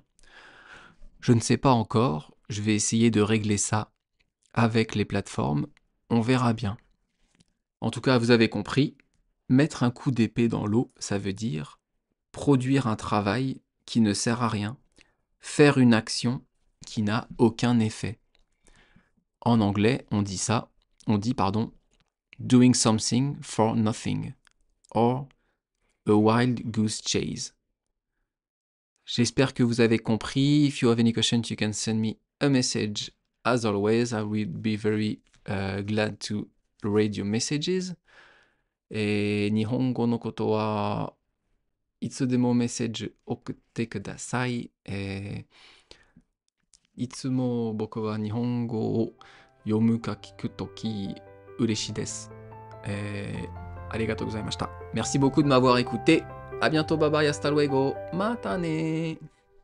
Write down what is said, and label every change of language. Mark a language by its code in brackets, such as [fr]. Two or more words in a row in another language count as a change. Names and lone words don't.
[fr] Je ne sais pas encore, je vais essayer de régler ça avec les plateformes, on verra bien. En tout cas, vous avez compris, mettre un coup d'épée dans l'eau, ça veut dire produire un travail qui ne sert à rien, faire une action qui n'a aucun effet. En anglais, on dit [en] doing something for nothing, or a wild goose chase. [fr] J'espère que vous avez compris. [en] If you have any questions, you can send me a message. As always, I will be very glad to read your messages. [ja] 日本語のことはいつでもメッセージ送ってください。いつも僕は日本語を読むか聞くとき嬉しいです。ありがとうございました。 [fr] Merci beaucoup de m'avoir écouté. À bientôt, [en] bye bye, [es] hasta luego. [ja] またね